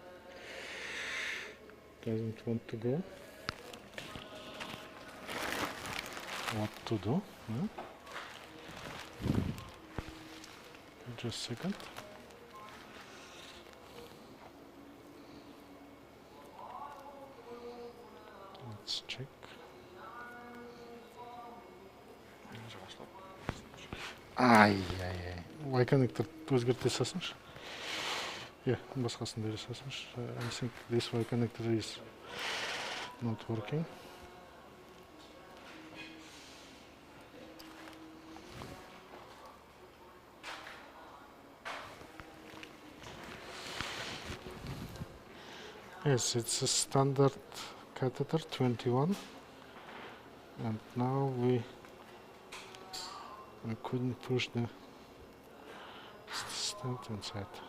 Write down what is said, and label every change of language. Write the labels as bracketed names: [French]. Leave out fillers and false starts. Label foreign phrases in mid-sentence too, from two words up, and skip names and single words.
[English] Doesn't want to go. What to do? Huh? Just a second. Let's check. Ай-яй-яй. Y connector [Kazakh] өзгерте салсаңшы. Yeah, басқасын бере салсаңшы. [English] I think this Y connector is not working. Yes, it's a standard catheter 21, and now we couldn't push the Stent inside.